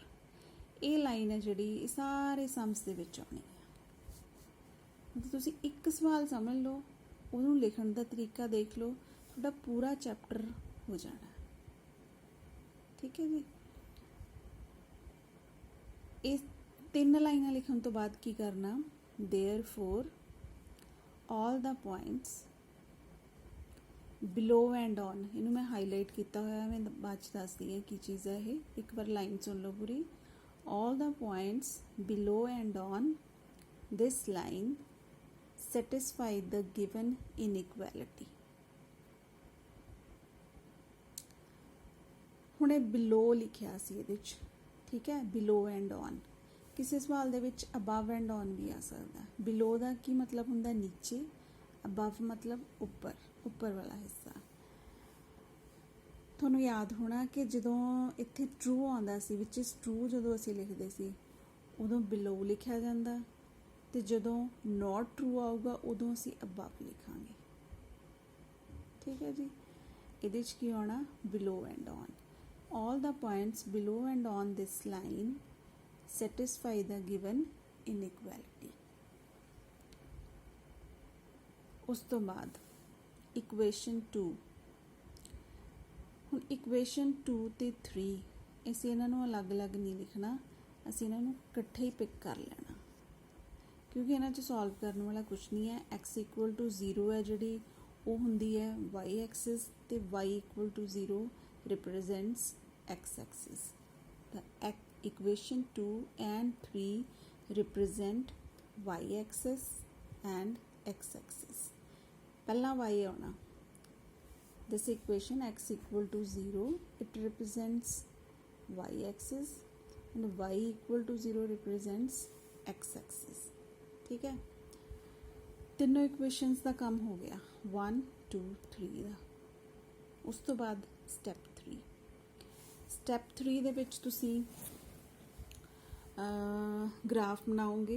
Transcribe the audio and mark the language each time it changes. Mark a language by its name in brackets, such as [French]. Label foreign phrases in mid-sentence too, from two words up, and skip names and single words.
[Punjabi] ਇਹ ਲਾਈਨ ਹੈ ਜਿਹੜੀ ਇਹ ਸਾਰੇ ਸਮਸ ਦੇ ਵਿੱਚ ਆਉਣੀ ਹੈ। ਤੁਸੀਂ ਇੱਕ ਸਵਾਲ ਸਮਝ ਲਓ, ਉਹਨੂੰ ਲਿਖਣ ਦਾ ਤਰੀਕਾ ਦੇਖ ਲਓ, ਤੁਹਾਡਾ ਪੂਰਾ ਚੈਪਟਰ ਹੋ ਜਾਣਾ। ਠੀਕ ਹੈ ਜੀ, ਇਹ 3 ਲਾਈਨਾਂ ਲਿਖਣ ਤੋਂ ਬਾਅਦ ਕੀ ਕਰਨਾ, [English] therefore all the points below and on, [Punjabi] ਇਹਨੂੰ ਮੈਂ ਹਾਈਲਾਈਟ ਕੀਤਾ ਹੋਇਆ, ਮੈਂ ਬਾਅਦ 'ਚ ਦੱਸਦੀ ਹਾਂ ਕੀ ਚੀਜ਼ ਹੈ ਇਹ, ਇੱਕ ਵਾਰ ਲਾਈਨ ਸੁਣ ਲਓ ਪੂਰੀ। [English] all the points below and on this line satisfy the given inequality। [Punjabi] ਹੁਣ ਇਹ ਬਿਲੋ ਲਿਖਿਆ ਸੀ ਇਹਦੇ 'ਚ। ਠੀਕ ਹੈ, [English] below and on, [Punjabi] ਕਿਸੇ ਸਵਾਲ ਦੇ ਵਿੱਚ [English] above and on [Punjabi] ਵੀ ਆ ਸਕਦਾ। ਬਿਲੋ ਦਾ ਕੀ ਮਤਲਬ ਹੁੰਦਾ, ਨੀਚੇ, ਅਬਵ ਮਤਲਬ ਉੱਪਰ, ਉੱਪਰ ਵਾਲਾ ਹਿੱਸਾ। ਤੁਹਾਨੂੰ ਯਾਦ ਹੋਣਾ ਕਿ ਜਦੋਂ ਇੱਥੇ ਟਰੂ ਆਉਂਦਾ ਸੀ, [English] which is true [Punjabi] ਜਦੋਂ ਅਸੀਂ ਲਿਖਦੇ ਸੀ ਉਦੋਂ ਬਿਲੋ ਲਿਖਿਆ ਜਾਂਦਾ, ਤੇ ਜਦੋਂ [English] not true [Punjabi] ਆਊਗਾ ਉਦੋਂ ਅਸੀਂ ਅਬਵ ਲਿਖਾਂਗੇ। ਠੀਕ ਹੈ ਜੀ, ਇਹਦੇ 'ਚ ਕੀ ਆਉਣਾ, [English] below and on. all the points below and on this line satisfy the given inequality। [Punjabi] ਉਸ ਤੋਂ ਬਾਅਦ ਇਕੁਏਸ਼ਨ 2। ਹੁਣ ਇਕੁਏਸ਼ਨ 2 ਤੇ 3 ਅਸੀਂ ਇਹਨਾਂ ਨੂੰ ਅਲੱਗ-ਅਲੱਗ ਨਹੀਂ ਲਿਖਣਾ, ਅਸੀਂ ਇਹਨਾਂ ਨੂੰ ਇਕੱਠੇ ਹੀ ਪਿਕ ਕਰ ਲੈਣਾ, ਕਿਉਂਕਿ ਇਹਨਾਂ 'ਚ ਸੋਲਵ ਕਰਨ ਵਾਲਾ ਕੁਛ ਨਹੀਂ ਹੈ। [English] x equal to 0 [Punjabi] ਹੈ ਜਿਹੜੀ, ਉਹ ਹੁੰਦੀ ਹੈ [English] y axis, [Punjabi] ਤੇ [English] y equal to 0 represents x-axis। The equation 2 and 3 represent y-axis and x-axis। [Punjabi] ਪਹਿਲਾਂ y ਆਉਣਾ, [English] this equation x equal to 0, it represents y-axis and y equal to 0 represents x-axis। [Punjabi] ਠੀਕ ਹੈ, ਤਿੰਨੋਂ ਇਕੁਏਸ਼ਨਸ ਦਾ ਕੰਮ ਹੋ ਗਿਆ, 1 2 3 ਦਾ। ਉਸ ਤੋਂ ਬਾਅਦ ਸਟੈਪ 3। ਸਟੈਪ 3 ਦੇ ਵਿੱਚ ਤੁਸੀਂ ਗ੍ਰਾਫ ਬਣਾਓਗੇ।